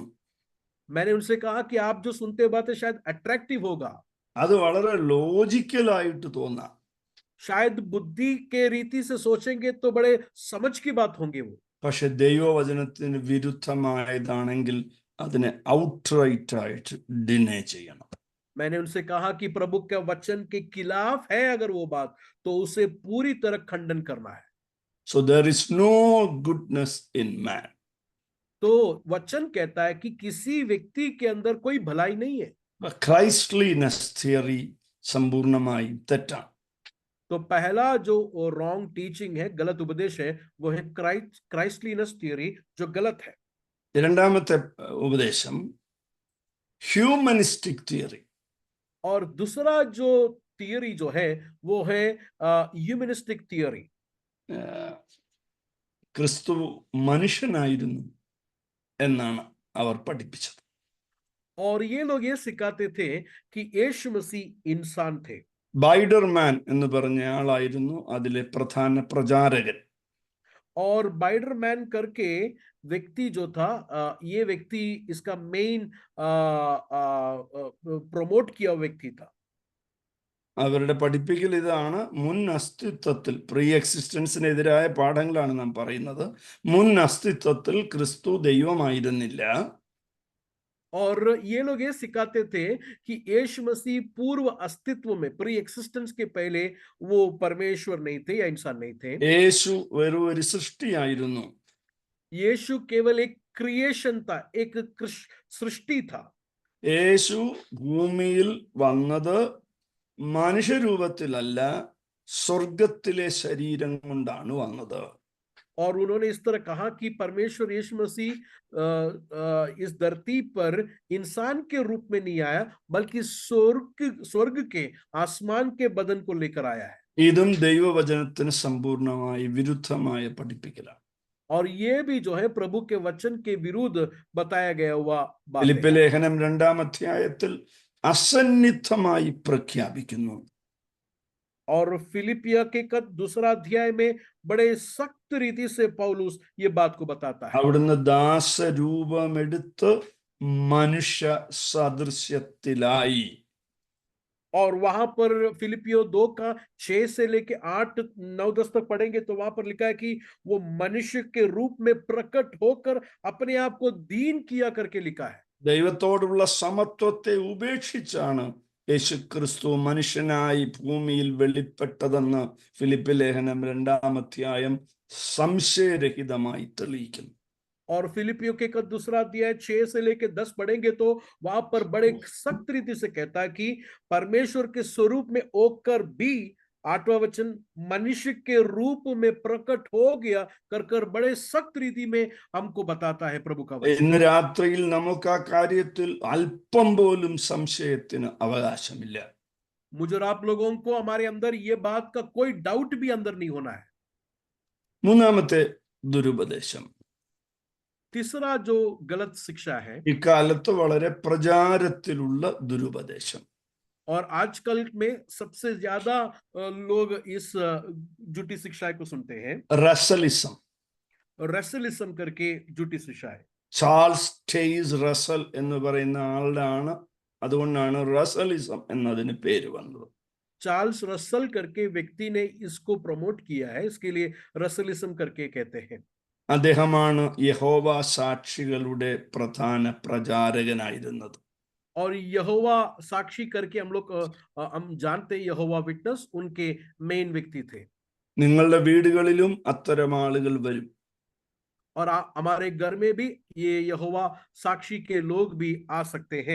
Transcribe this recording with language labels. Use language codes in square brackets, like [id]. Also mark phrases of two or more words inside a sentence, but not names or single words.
[hi] मैंने उनसे कहा कि आप जो सुनते बातें शायद अट्रैक्टिव होगा, [ml] അത് വളരെ ലോജിക്കലായിട്ട് തോന്നാം. [hi] शायद बुद्धि के रीति से सोचेंगे तो बड़े समझ की बात होंगे वो, [ml] പക്ഷെ ദൈവവചനത്തിന് വിരുദ്ധമായതാണെങ്കിൽ അതിനെ ഔട്ട്റൈറ്റ് ആയിട്ട് ഡിനേ ചെയ്യണം. [hi] मैंने उनसे कहा कि प्रभु के वचन के खिलाफ है अगर वो बात तो उसे पूरी तरह खंडन करना है। [en] So there is no goodness in man. [hi] तो वचन कहता है कि किसी व्यक्ति के अंदर कोई भलाई नहीं है। [en] Christliness theory [ml] സമ്പൂർണമായും തെറ്റാണ്. [hi] तो पहला जो [en] wrong teaching [hi] है, गलत उपदेश है, वो है [en] Christliness theory [hi] जो गलत है। [ml] രണ്ടാമത്തെ ഉപദേശം [en] humanistic theory. [hi] और दूसरा जो थियरी जो है वो है [en] humanistic theory. [ml] ക്രിസ്തു മനുഷ്യനായിരുന്നു എന്നാണ് അവർ പഠിപ്പിച്ചത്. [hi] और ये लोग ये सिखाते थे कि यीशु मसीह इंसान थे। [ml] ബൈഡർമാൻ എന്ന് പറഞ്ഞ ആളായിരുന്നു അതിലെ പ്രധാന പ്രചാരകൻ. [hi] और बाइडरमैन करके व्यक्ति जो था, ये व्यक्ति इसका [en] main promote [hi] किया व्यक्ति था। [ml] അവരുടെ പഠിപ്പിക്കൽ ഇതാണ്: മുൻ അസ്തിത്വത്തിൽ, പ്രീ എക്സിസ്റ്റൻസിനെതിരായ പാഠങ്ങളാണ് നാം പറയുന്നത്. മുൻ അസ്തിത്വത്തിൽ ക്രിസ്തു ദൈവമായിരുന്നില്ല. [hi] और ये लोग ये सिखाते थे कि यीशु मसीह पूर्व अस्तित्व में, [en] pre existence [hi] के पहले वो परमेश्वर नहीं थे या इंसान नहीं थे। [ml] യേശു വെറും ഒരു സൃഷ്ടിയായിരുന്നു. [hi] यीशु केवल एक क्रिएशन था, एक सृष्टि था। [ml] യേശു ഭൂമിയിൽ വന്നത് മനുഷ്യരൂപത്തിലല്ല, സ്വർഗത്തിലെ ശരീരം കൊണ്ടാണ് വന്നത്. [hi] और उन्होंने इस तरह कहा कि परमेश्वर यीशु मसीह इस धरती पर इंसान के रूप में नहीं आया, बल्कि स्वर्ग के, आसमान के बदन को लेकर आया है। [ml] ഇതും ദൈവവചനത്തിന് സമ്പൂർണമായി വിരുദ്ധമായ പഠിപ്പിക്കലാണ്. [hi] और ये भी जो है प्रभु के वचन के विरुद्ध बताया गया हुआ बात है। [ml] ഫിലിപ്പി ലേഖനം 2-ാം അധ്യായത്തിൽ അസന്നിഗ്ധമായി പ്രഖ്യാപിക്കുന്നു. [hi] और फिलिपिया के दूसरा अध्याय में बड़े सख्त रीति से पौलुस ये बात को बताता है। [ml] അവിടുന്ന് ദാസരൂപമെടുത്ത് മനുഷ്യ സദൃശ്യത്തിലായി. [hi] और वहां पर फिलिपियो 2 का 6 से लेके 8, 9, 10 तक पढ़ेंगे तो वहां पर लिखा है कि वो मनुष्य के रूप में प्रकट होकर अपने आप को दीन किया करके लिखा है। [ml] ദൈവത്തോടുള്ള സമത്വത്തെ ഉപേക്ഷിച്ചാണ് യേശു ക്രിസ്തു മനുഷ്യനായി ഭൂമിയിൽ വെളിപ്പെട്ടതെന്ന് ഫിലിപ്പി ലേഖനം 2-ാം അധ്യായം സംശയരഹിതമായി തെളിയിക്കുന്നു. [hi] और फिलिपियो के दूसरा अध्याय 6 से लेके 10 पढ़ेंगे तो वहां पर बड़े सख्त रीति से कहता है कि परमेश्वर के स्वरूप में होकर भी, 8वां वचन, मनुष्य के रूप में प्रकट हो गया कर बड़े सख्त रीति में हमको बताता है प्रभु का वचन। [ml] ഇന്ന് രാത്രിയിൽ നമുക്ക് ആ കാര്യത്തിൽ അല്പം പോലും സംശയത്തിന് അവകാശമില്ല. [hi] मुझे और आप लोगों को हमारे अंदर ये बात का कोई डाउट भी अंदर नहीं होना है। [ml] മൂന്നാമത്തെ ദുരുപദേശം, [hi] तीसरा जो गलत शिक्षा है, [ml] ഇക്കാലത്ത് വളരെ പ്രചാരത്തിലുള്ള ദുരുപദേശം, [hi] और आजकल में सबसे ज्यादा लोग इस झूठी शिक्षा को सुनते हैं, [ml] റസലിസം. [hi] रेसलिज्म करके झूठी शिक्षा है। [ml] ചാൾസ് ടേയ്സ് റസൽ എന്ന് പറയുന്ന ആളുടെ അതുകൊണ്ടാണ് റസലിസം എന്നതിന് പേര് വന്നത്. [hi] चार्ल्स रसल करके व्यक्ति ने इसको प्रमोट किया है, इसके लिए रसलिज्म करके कहते हैं। [ml] അദ്ദേഹമാണ് യഹോവ സാക്ഷികളുടെ പ്രധാന പ്രചാരകനായിരുന്നത്. [hi] और यहोवा साक्षी करके हम जानते हैं, यहोवा विटनेस उनके मेन व्यक्ति थे। [ml] നിങ്ങളുടെ വീടുകളിലും അത്തരം ആളുകൾ വരും. [hi] और हमारे घर में भी ये यहोवा साक्षी के लोग भी आ सकते हैं।